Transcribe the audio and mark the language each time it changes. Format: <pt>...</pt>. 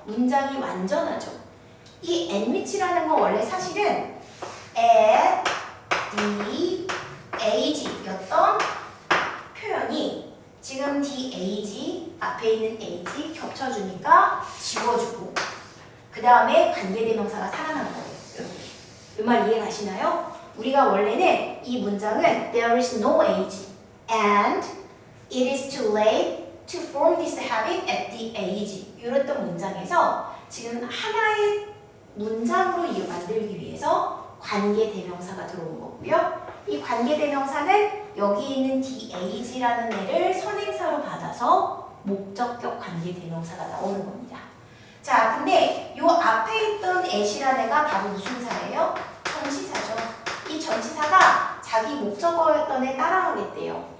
<ko>문장이 완전하죠. 이 admit이라는 건 원래 사실은 at the age였던 표현이 지금 the age 앞에 있는 age 겹쳐주니까 지워주고 그 다음에 관계대명사가 살아난 거예요. 이 말 이해 가시나요? 우리가 원래는 이 문장은</ko> <en>there is no age and it is too late to form this habit at the age</en> <ko>이랬던 문장에서 지금 하나의 문장으로 만들기 위해서 관계대명사가 들어온 거고요. 이 관계대명사는 여기 있는 the age라는 애를 선행사로 받아서 목적격 관계대명사가 나오는 겁니다. 자, 근데 요 앞에 있던 at이라는 애가 바로 무슨 사예요? 전치사죠. 이 전치사가 자기 목적어였던 애 따라가겠대요.</ko>